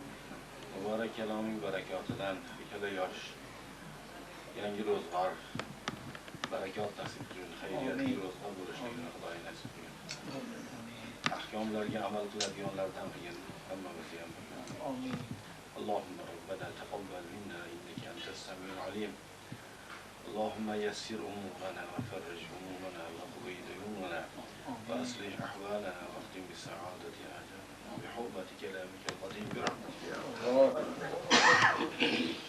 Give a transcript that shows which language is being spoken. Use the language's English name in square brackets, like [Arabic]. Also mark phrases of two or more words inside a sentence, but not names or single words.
[Uzbek] Muborak kaloming barakotidan ikkala yosh yangi ro'zg'or barakot nasib qilgin. Xayriyatli ro'zg'or bo'lishligini Xudoy nasib qilgin. Ahkomlarga amal qiladiganlardan qilgin. Hammamizga ham. Amin. [Arabic] اللهم ربنا تقبل منا إنك أنت السميع العليم اللهم يسر أمورنا وفرج همومنا واقضي ديوننا وأصلح أحوالنا واختم بالسعادة آجالنا بحرمة كلامك القديم برحمتك يا رب